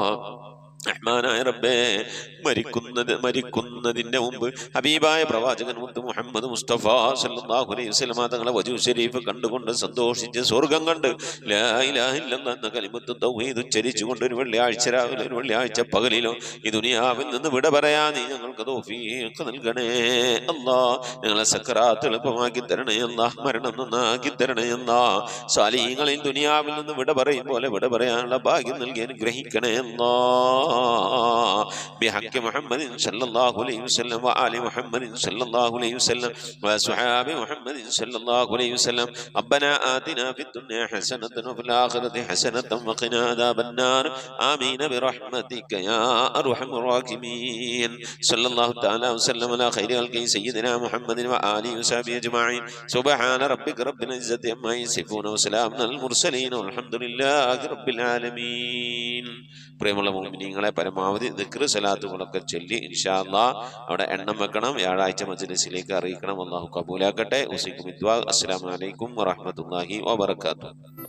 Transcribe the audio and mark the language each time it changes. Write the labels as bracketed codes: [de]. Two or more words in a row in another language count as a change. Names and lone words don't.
[ml] റഹ്മാനായ റബ്ബേ മരിക്കുന്നതിൻ്റെ മുമ്പ് ഹബീബായ പ്രവാചകൻ മുത്ത് മുഹമ്മദ് മുസ്തഫ [ar] صلى الله عليه وسلم [ml] തങ്ങളെ വജൂ ഷരീഫ് കണ്ടുകൊണ്ട് സന്തോഷിച്ച് സ്വർഗം കണ്ട് [ar] لا إله إلا الله [ml] എന്ന [ar] كلمة التوحيد [ml] ഉച്ചരിച്ചുകൊണ്ട് ഒരു വെള്ളിയാഴ്ച രാവിലെ ഒരു വെള്ളിയാഴ്ച പകലിലോ ഈ ദുനിയാവിൽ നിന്ന് വിട പറയാൻ നീ ഞങ്ങൾക്ക് തൗഫീഖ് നൽകണേ അല്ലാ. ഞങ്ങളെ സക്കറാത്ത് എളുപ്പമാക്കി തരണേ അല്ലാ. മരണം നന്നാക്കി തരണേ അല്ലാ. സാലിഹീങ്ങളിൽ ദുനിയാവിൽ നിന്ന് വിട പറയും പോലെ വിട പറയാനുള്ള ഭാഗ്യം നൽകി അനുഗ്രഹിക്കണേ അല്ലാ. [ar] بحق محمد صلى الله عليه وسلم وآل محمد صلى الله عليه وسلم وصحاب محمد صلى الله عليه وسلم ربنا آتنا في الدنيا حسنة وفي الآخرة حسنة وقنا عذاب النار آمين برحمتك يا أرحم الراحمين صلى الله تعالى وسلم على خير خلق سيدنا محمد وآله وصحبه أجمعين سبحان ربك رب العزة عما يصفون وسلام على المرسلين والحمد لله رب العالمين. [ml] പ്രിയമുള്ള മുഅ്മിനീങ്ങളെ, പരമാവധി ദിക്ർ സലാത്തുകളൊക്കെ ചൊല്ലി [ar] إن شاء الله [ml] അവിടെ എണ്ണം വെക്കണം. വ്യാഴാഴ്ച മജ്‌ലിസിലേക്ക് അറിയിക്കണം. അല്ലാഹു കബൂലാക്കട്ടെ. [ar] أوصيكم بالدعاء. السلام عليكم ورحمة الله وبركاته.